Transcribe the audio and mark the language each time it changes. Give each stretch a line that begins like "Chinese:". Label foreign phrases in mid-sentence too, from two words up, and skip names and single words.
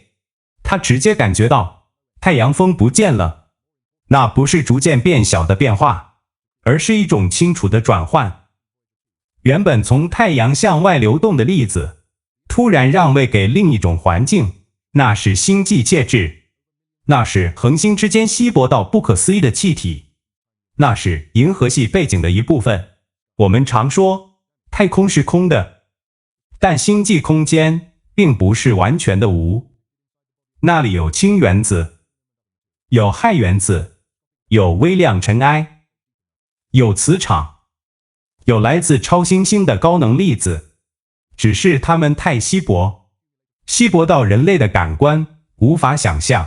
Chinese: 他直接感覺到太陽風不見了，那不是逐漸變小的變化，而是一種清楚的轉換。原本從太陽向外流動的粒子，突然讓位給另一種環境，那是星際介質。那是恆星之間稀薄到不可思議的氣體，那是銀河系背景的一部分。我們常說太空是空的，但星際空間並不是完全的無。那裡有氫原子，有氦原子，有微量塵埃，有磁場，有來自超新星的高能粒子，只是它們太稀薄，稀薄到人類的感官無法想象。